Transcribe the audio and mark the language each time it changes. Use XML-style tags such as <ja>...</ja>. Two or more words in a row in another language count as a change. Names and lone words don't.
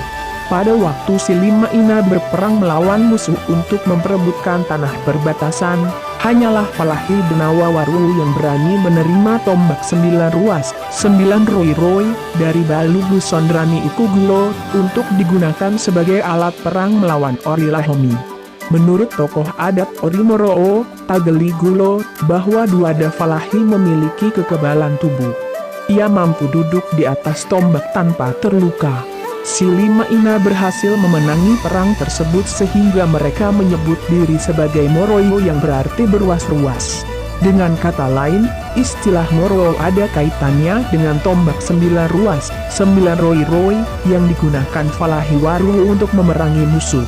<id>Pada waktu si 5 ina berperang melawan musuh untuk memperebutkan tanah perbatasan, hanyalah Falahidenawa Warungu yang berani menerima tombak 9 ruas, 9 roi-roi, dari Balugu Sondrani Ikugulo, untuk digunakan sebagai alat perang melawan Ori Lahomi. Menurut tokoh adat Ori Moro'o, Tageli Gulo, bahwa duada Falahi memiliki kekebalan tubuh. Ia mampu duduk di atas tombak tanpa terluka. Si 5 ina berhasil memenangi perang tersebut sehingga mereka menyebut diri sebagai Moroyo yang berarti beruas-ruas. Dengan kata lain, istilah Moroyo ada kaitannya dengan tombak 9 ruas, 9 roi-roi, yang digunakan Falahi Warungu untuk memerangi musuh.</id>